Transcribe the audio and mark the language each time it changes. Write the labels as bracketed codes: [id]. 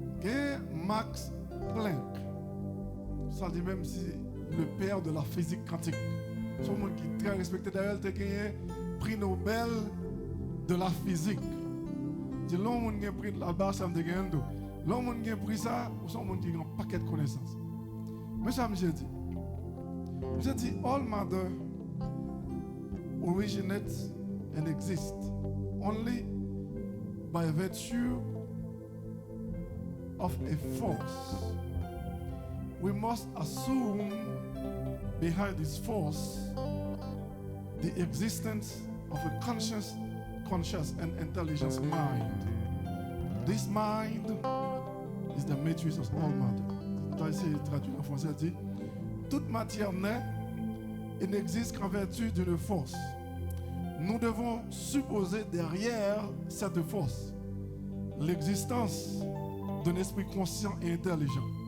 [fr] Et Max Planck, ça dit même si le père de la physique quantique, c'est un monde qui est très respecté d'ailleurs, il a gagné prix Nobel de la physique. C'est l'homme qui a pris la base, ça me dégaine. L'homme qui a pris ça, c'est un monde qui a un paquet de connaissances. Mais ça me dit, [en] all matter originates and exists only by virtue of a force. We must assume behind this force the existence of a conscious and intelligent mind. This mind is the matrix of all matter. [fr] J'ai essayé de traduire en français, dit toute matière naît et n'existe qu'en vertu d'une force. Nous devons supposer derrière cette force l'existence d'un esprit conscient et intelligent.